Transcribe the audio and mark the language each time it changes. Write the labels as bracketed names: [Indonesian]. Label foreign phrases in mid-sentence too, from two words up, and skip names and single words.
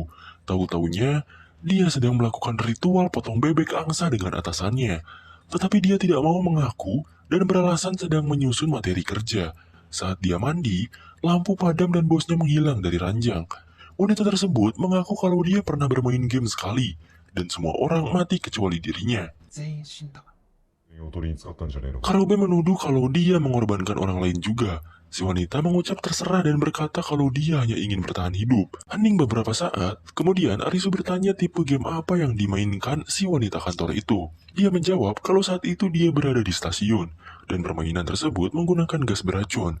[Indonesian] Tahu-taunya, dia sedang melakukan ritual potong bebek angsa dengan atasannya. Tetapi dia tidak mau mengaku dan beralasan sedang menyusun materi kerja. Saat dia mandi, lampu padam dan bosnya menghilang dari ranjang. Wanita tersebut mengaku kalau dia pernah bermain game sekali, dan semua orang mati kecuali dirinya. [Japanese] 全員死んだ。おとりに使ったんじゃねえのか。 [Indonesian] Karube menuduh kalau dia mengorbankan orang lain juga, Si wanita mengucap terserah dan berkata kalau dia hanya ingin bertahan hidup. Hening beberapa saat, kemudian Arisu bertanya tipe game apa yang dimainkan si wanita kantor itu. Dia menjawab kalau saat itu dia berada di stasiun, dan permainan tersebut menggunakan gas beracun.